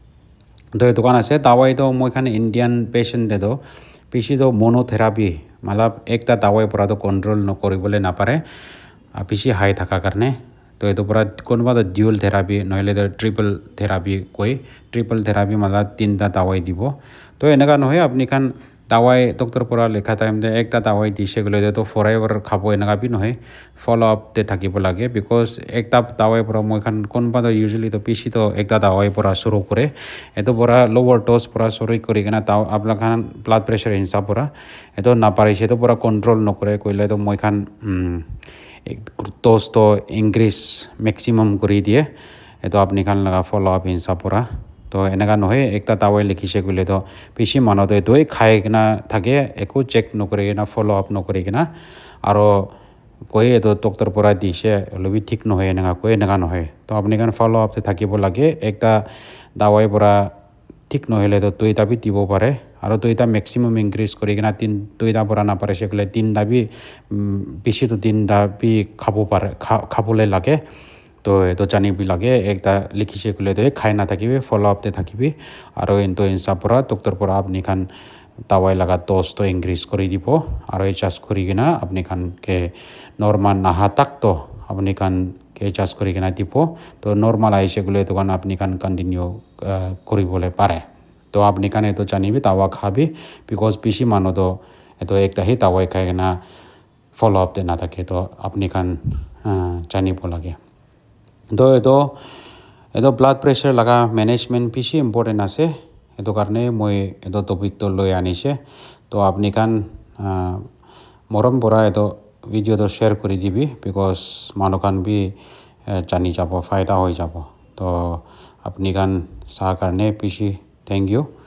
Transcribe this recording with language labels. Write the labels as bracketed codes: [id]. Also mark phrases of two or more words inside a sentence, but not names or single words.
[nag] to eto kan ase dawai to moi khan [en] Indian patient [nag] de to beshi to monotherapy malab ekta dawai pura to control no koribole na pare beshi high thaka karne to eto pura konoba to [en] dual therapy [nag] nohile to [en] triple therapy [nag] koi [en] triple therapy [nag] mala tinta dawai dibo to enaka nohe apni khan dawai doctor pura lekha time de ekta dawai dise gole to forever khabo enaka bi nohe [en] follow up [nag] te thakibo lage because ekta dawai pura moi khan konoba to usually to beshi to ekta dawai pura shuru kore eto pura [en] lower dose [nag] pura shuru kori kena ta apna khan blood pressure hisab pura eto na parise to pura control nokore koile to moi khan dose to [en] increase maximum [nag] kori die eto apni khan laga [en] follow up [nag] hisab pura to enaka nohe ekta dawai likhise gole to beshi mano to etoi khai kena thake eko check nokore kena follow up nokore kena aro koi eto doctor pura dise lobi thik nohe enaka koi enaka nohe to apni khan follow up te thakibo lage ekta dawai pura thik nohile to toita bi dibo pare aro toita [en] maximum increase [nag] kori kena toita pura na pare sekole tinta bi beshi to tinta bi khabo pare khabole lage to eto janibi lage ekta likhise gole to khai na thakibi [en] follow up [nag] te thakibi aro into hisab pura doctor pura apni khan dawai laga dose to increase kori dibo aro adjust kori kena apni khan ke normal naha tak to apni khan ke adjust kori kena dibo to normal aise gole to kan apni khan continue koribole pare to apni khan eto janibi dawa khabi because beshi mano to eto ekta hi dawai khai kena [en] follow up [nag] te na thake to apni khan janibo lage তো এটো [en] blood pressure [nag] লগা মেনেজমেণ্ট বেছি ইম্পৰ্টেণ্ট আছে সেইটো কাৰণে মই এইটো টপিকটো লৈ আনিছে তো আপুনি কান মৰম পৰা এইটো ভিডিঅ'টো শ্বেয়াৰ কৰি দিবি বিকজ মানুহ কান বি জানি যাব ফাইদা হৈ যাব তো আপুনি কান চাহ কাৰণে বেছি [en] thank you